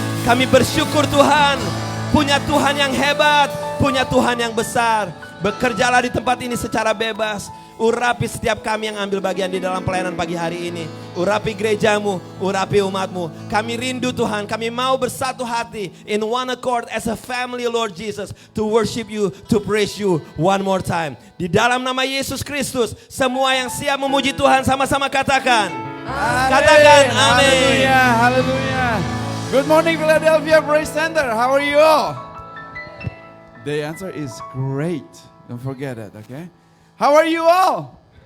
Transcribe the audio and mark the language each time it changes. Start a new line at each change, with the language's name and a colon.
Indonesian: Kami bersyukur Tuhan, punya Tuhan yang hebat, punya Tuhan yang besar. Bekerjalah di tempat ini secara bebas. Urapi setiap kami yang ambil bagian di dalam pelayanan pagi hari ini. Urapi gerejamu, urapi umatmu. Kami rindu Tuhan, kami mau bersatu hati
English: in one accord as a family Lord Jesus, to worship you, to praise you one more time.
Indonesian: Di dalam nama Yesus Kristus, semua yang siap memuji Tuhan sama-sama katakan. Amen. Katakan amin.
English: Hallelujah, hallelujah. Good morning Philadelphia Praise Center. How are you all? The answer is great. Don't forget that, okay? How are you all?